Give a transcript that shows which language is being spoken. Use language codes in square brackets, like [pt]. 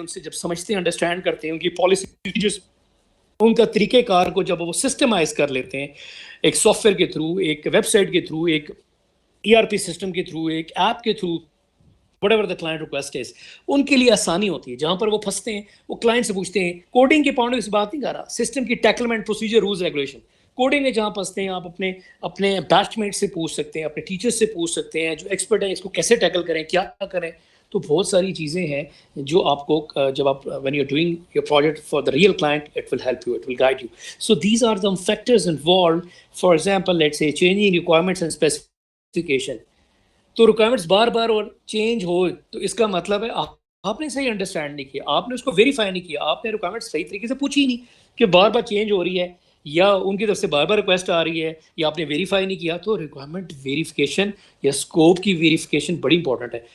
[ur] ان سے جب سمجھتے ہیں, انڈرسٹینڈ کرتے ہیں ان کی پالیسی, ان کا طریقہ کار کو جب وہ سسٹمائز کر لیتے ہیں ایک سافٹ ویئر کے تھرو, ایک ویب سائٹ کے تھرو, ایک ERP سسٹم کے تھرو, ایک ایپ کے through, [en] whatever the client request is, [ur] ان کے لیے آسانی ہوتی ہے. جہاں پر وہ پھنستے ہیں وہ کلائنٹ سے پوچھتے ہیں. کوڈنگ کے پوائنٹ سے بات نہیں کر رہا, سسٹم کی ٹیکلمنٹ, پروسیجر, رولز, ریگولیشن. کوڈنگ میں جہاں پھنستے ہیں آپ اپنے بیچ میٹ سے پوچھ سکتے ہیں, اپنے ٹیچر سے پوچھ سکتے ہیں جو ایکسپرٹ ہیں, اس کو کیسے ٹیکل کریں, کیا کریں. تو بہت ساری چیزیں ہیں جو آپ کو جب آپ [en] when you're doing your project for the real client, it will help you, it will guide you. So these are the factors involved. For example, let's say changing requirements and specification. [ur] تو requirements بار بار اور change ہو تو اس کا مطلب ہے آپ نے صحیح understand نہیں کیا, آپ نے اس کو ویریفائی نہیں کیا, آپ نے ریکوائرمنٹس صحیح طریقے سے پوچھی ہی نہیں کہ بار بار چینج ہو رہی ہے یا ان کی طرف سے بار بار ریکویسٹ آ رہی ہے یا آپ نے ویریفائی نہیں کیا. تو ریکوائرمنٹ ویریفیکیشن یا اسکوپ کی ویریفیکیشن بڑی انپورٹنٹ ہے.